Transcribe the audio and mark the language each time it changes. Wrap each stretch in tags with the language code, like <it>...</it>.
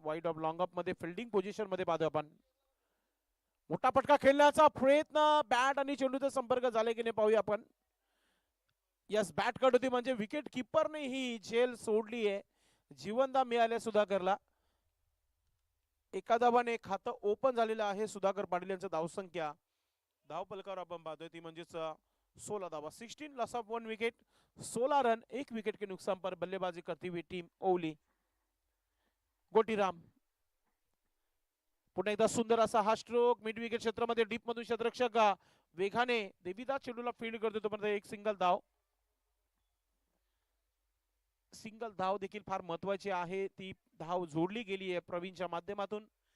<mr>Wide of long of मध्ये fielding position मध्ये पाहतोय आपण. मोठा फटका खेळण्याचा प्रयत्न, बॅट आणि चेंडूचा संपर्क झाले की नाही पाहूया आपण. यस, बॅट कट होती म्हणजे विकेट किपरने ही झेल सोडली आहे. जीवनदा मिळाले सुधाकरला. एका धावाने खातं ओपन झालेलं आहे सुधाकर पाटील यांचं. धावसंख्या धावपलकावर आपण पाहतोय ती म्हणजेच 16 धावा.</mr> <en>16 loss of 1 wicket,</en> <hi>16 run, 1 wicket के नुकसान पर बल्लेबाजी करती हुई टीम ओवली.</hi> <mr>गोटीराम पुन्हा एकदा सुंदर असा हा स्ट्रोक मिड विकेट क्षेत्रामध्ये डीप मधून क्षेत्ररक्षक वेगाने देविदास चेंडूला फील्ड करतो. तोपर्यंत एक सिंगल धाव. सिंगल धाव देखील फार महत्वाची आहे. ती धाव जोडली गेली आहे प्रवीणच्या माध्यमातून.</mr>